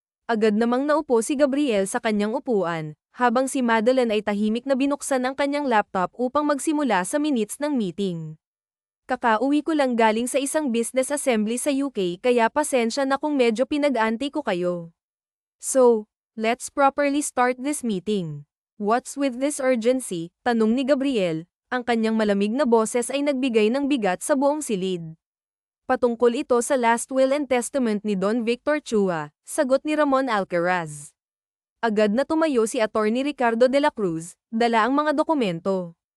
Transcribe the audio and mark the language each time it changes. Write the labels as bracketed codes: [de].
[tl] Agad namang naupo si Gabriel sa kanyang upuan, habang si Madeline ay tahimik na binuksan ang kanyang laptop upang magsimula sa minutes ng meeting. Kakauwi ko lang galing sa isang business assembly sa UK kaya pasensya na kung medyo pinag-antay ko kayo. [en] So, let's properly start this meeting. What's with this urgency? [tl] Tanong ni Gabriel. Ang kanyang malamig na boses ay nagbigay ng bigat sa buong silid. Patungkol ito sa last will and testament ni Don Victor Chua, sagot ni Ramon Alcaraz. Agad na tumayo si Attorney Ricardo de la Cruz, dala ang mga dokumento.